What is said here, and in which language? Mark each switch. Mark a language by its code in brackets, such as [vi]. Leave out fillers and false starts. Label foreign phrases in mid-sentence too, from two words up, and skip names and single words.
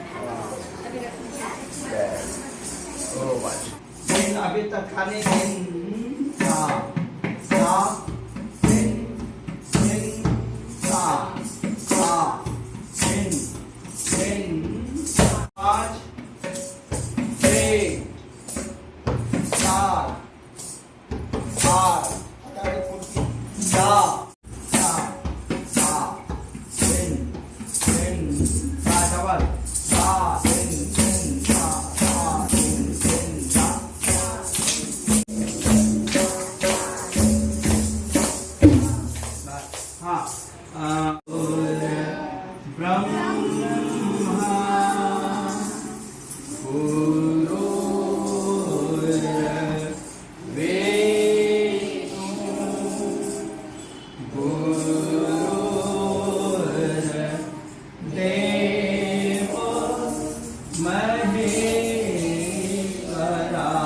[hi] ओ बस अभी तक खाने के सा सा सिन सिन सा सा सिन सिन 5 6 7 8 सा सा सा सिन सिन सा डबल सा सिन सिन सा सा सिन सिन सा [sa] हाँ ब्रह्मा गुरुर्विष्णु गुरुर्देवो महेश्वरा